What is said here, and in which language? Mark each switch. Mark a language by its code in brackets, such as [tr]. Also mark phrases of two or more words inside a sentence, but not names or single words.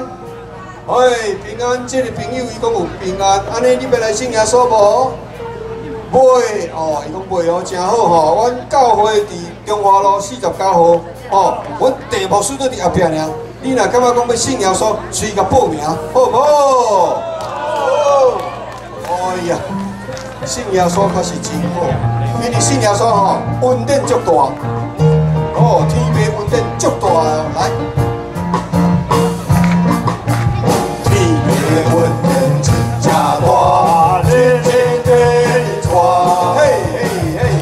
[nan] 平安，这个朋友伊讲有平安，安尼你要来信耶稣无？袂哦，伊讲袂哦，真好吼。阮教会伫中华路49号哦，阮地牧师都伫后壁尔。你若感觉讲要信耶稣，随甲报名，好无？好。哎呀，信耶稣确实真好。因为信耶稣吼，恩典足大，哦，天父恩典足大，来。天父恩典真正大，日日地带，嘿嘿嘿，